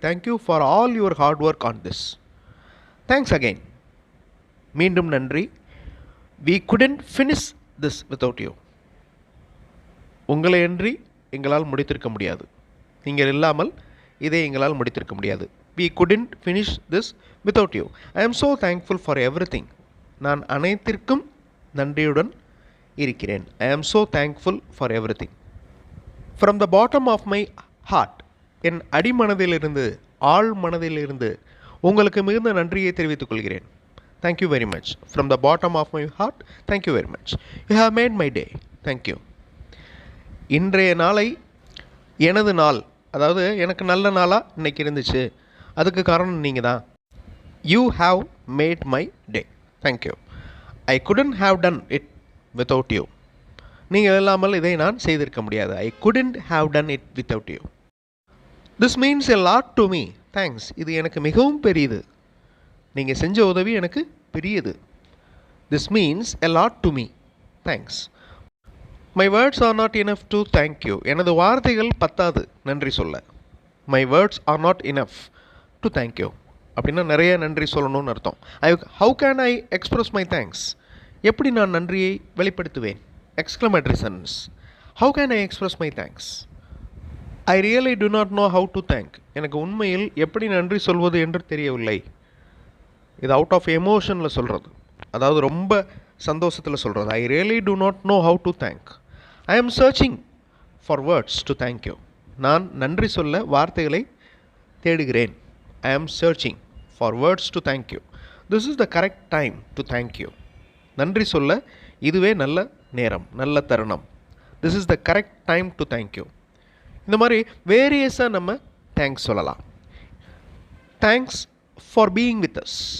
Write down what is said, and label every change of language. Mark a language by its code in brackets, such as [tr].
[en] Thank you for all your hard work on this. Thanks again. [ta] மீண்டும் நன்றி. [en] We couldn't finish this without you. [ta] உங்களையன்றி எங்களால் முடித்திருக்க முடியாது. நீங்கள் இல்லாமல் இதை எங்களால் முடித்திருக்க முடியாது. [en] We couldn't finish this without you. I am so thankful for everything. [ta] நான் அனைத்திற்கும் நன்றியுடன் இருக்கிறேன். [en] I am so thankful for everything. From the bottom of my heart. [ta] என் அடிமனதிலிருந்து, ஆழ் மனதிலிருந்து உங்களுக்கு மிகுந்த நன்றியை தெரிவித்துக் கொள்கிறேன். [en] Thank you very much. From the bottom of my heart, thank you very much. You have made my day. Thank you. [ta] இன்றைய நாளை எனது நாள், அதாவது எனக்கு நல்ல நாளாக இன்றைக்கி இருந்துச்சு, அதுக்கு காரணம் நீங்கள் தான். [en] You have made my day. Thank you. I couldn't have done it without you. [ta] நீங்கள் இல்லாமல் இதை நான் செய்திருக்க முடியாது. [en] I couldn't have done it without you. This means a lot to me. Thanks. [ta] இது எனக்கு மிகவும் பெரியது. நீங்கள் செஞ்ச உதவி எனக்கு பெரியது. [en] This means a lot to me. Thanks. My words are not enough to thank you. [ta] எனது வார்த்தைகள் பத்தாது நன்றி சொல்ல. [en] My words are not enough to thank you. [ta] அப்படின்னா நிறைய நன்றி சொல்லணும்னு அர்த்தம். [en] How can I express my thanks? [ta] எப்படி நான் நன்றியை வெளிப்படுத்துவேன்? [en] Exclamatory sentence. How can I express my thanks? I really do not know how to thank. [ta] எனக்கு உண்மையில் எப்படி நன்றி சொல்வது என்று தெரியவில்லை. இது அவுட் ஆஃப் எமோஷனில் சொல்கிறது, அதாவது ரொம்ப சந்தோஷத்தில் சொல்கிறது. [en] I really do not know how to thank. I am searching for words to thank you. [ta] நான் நன்றி சொல்ல வார்த்தைகளை தேடுகிறேன். [en] I am searching for words to thank you. This is the correct time to thank you. [ta] நன்றி சொல்ல இதுவே நல்ல நேரம், நல்ல தருணம். [en] This is the correct time to thank you. [ta] இந்த மாதிரி வேரியஸாக நம்ம தேங்க்ஸ் சொல்லலாம். [en] Thanks for being with us.